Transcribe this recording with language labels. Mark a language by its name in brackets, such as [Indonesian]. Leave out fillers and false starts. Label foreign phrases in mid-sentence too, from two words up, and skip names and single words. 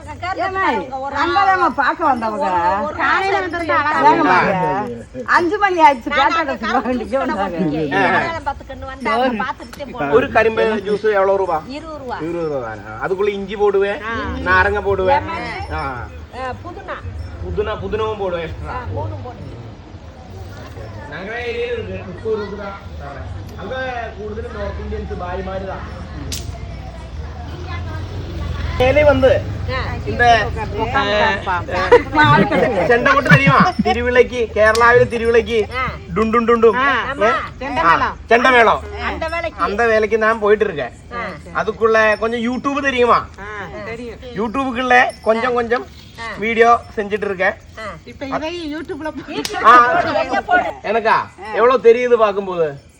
[Tamil] அங்கதான் பார்க்க வந்தவங்க காலையில வந்திருந்தாங்க. 5 மணி ஆயிடுச்சு. ஒரு கரும்பு ஜூஸ் எவ்வளவு ரூபா? 20 ரூபா. 20 ரூபா தானே. அதுக்குள்ள இஞ்சி போடுவேன், நாரங்க போடுவேன், புதினாவும் போடுவேன் எக்ஸ்ட்ரா. [Malayalam] ഞങ്ങളുടെ ഏരിയയിൽ 30 രൂപ. അങ്ക കൂടുതൽ [English] North Indians [Malayalam] ഭായിമാരുതാ. [Tamil] வந்து இந்த ചെണ്ടകൊട്ട് தெரியுமா? [Malayalam] തിരുവിളയ്ക്ക്, കേരളാവിലെ തിരുവിളയ്ക്ക് [Tamil] டுண்டும் டுண்டும் செண்டமேளம். அந்த வேலைக்கு நான் போயிட்டு இருக்கேன். அதுக்குள்ள கொஞ்சம் யூடியூப் தெரியுமா? யூடியூபுக்குள்ள கொஞ்சம் கொஞ்சம் வீடியோ செஞ்சுட்டு இருக்கேன். எனக்கா எவ்வளவு தெரியுது பாக்கும்போது?